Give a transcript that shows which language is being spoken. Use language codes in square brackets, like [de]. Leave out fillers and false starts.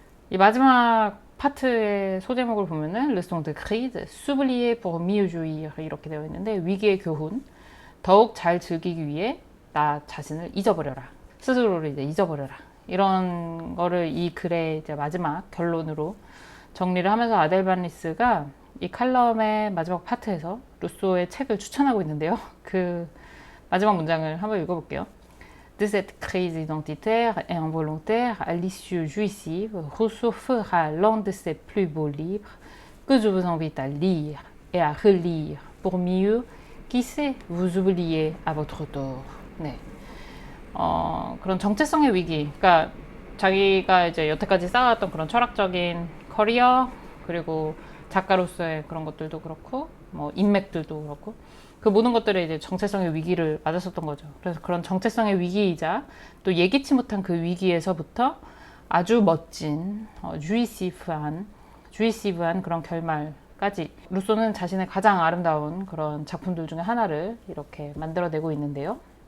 [ko] 이 마지막 파트의 소제목을 보면은 [fr] leçon de crise, s'oublier pour mieux jouir [ko] 이렇게 되어 있는데 위기의 교훈, 더욱 잘 즐기기 위해 나 자신을 잊어버려라, 스스로를 이제 잊어버려라 이런 거를 이 글의 이제 마지막 결론으로 정리를 하면서 아델반리스가 이 칼럼의 마지막 파트에서 루소의 책을 추천하고 있는데요. 그 마지막 문장을 한번 읽어볼게요. [fr] De cette crise identitaire et involontaire à l'issue jouissive, Rousseau fera l'un de ses plus beaux livres que je vous invite à lire et à relire pour mieux, qui sait, vous oublier à votre tour. [ko] 네. 그런 정체성의 위기, 그러니까 자기가 이제 여태까지 쌓아왔던 그런 철학적인 커리어 그리고 작가로서의 그런 것들도 그렇고 뭐 인맥들도 그렇고 그 모든 것들에 이제 정체성의 위기를 맞았었던 거죠. 그래서 그런 정체성의 위기이자 또 예기치 못한 그 위기에서부터 아주 멋진 주이시브한 그런 결말까지 루소는 자신의 가장 아름다운 그런 작품들 중에 하나를 이렇게 만들어내고 있는데요.